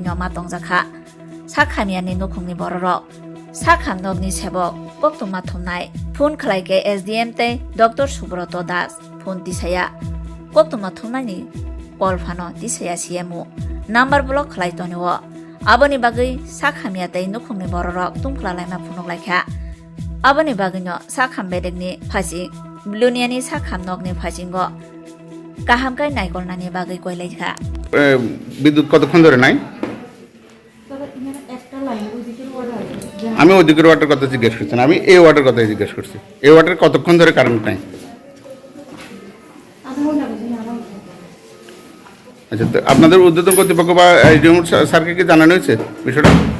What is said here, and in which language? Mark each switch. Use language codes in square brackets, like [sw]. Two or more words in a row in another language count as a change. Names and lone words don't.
[trp] न मा दंजाखा साखामियानि नखुंनि बर रक साखाम नगनि सेबक बक्तमा थमनाय फन खलायके एसडीएम ते डॉक्टर सुब्रत दास फन दिसाया बक्तमा थमनायनि कलफानो दिसाया सिएमु नाम्बार ब्लक खलायतनिव आबनि बागै साखामिया तै नखुंनि बर रक तुंफ्लालाय मा फुनगलायखा आबनि बागैनो साखाम बेदेगनि फासि ब्लुनियानि साखाम नगनि फासिंग गाहामकाय नायगलनानि बागै कयलायखा [bn] বিদ্যুৎ কতক্ষণ ধরে নাই আমি ওদিকের ওয়াটার কথা জিজ্ঞেস করছি না, আমি এই ওয়াটার কথা জিজ্ঞেস করছি। এই ওয়াটার কতক্ষণ ধরে কারেন্ট নাই? আচ্ছা, তো আপনাদের ঊর্ধ্বতন কর্তৃপক্ষ বা এসডিএম স্যারকে কি জানানো হয়েছে বিষয়টা?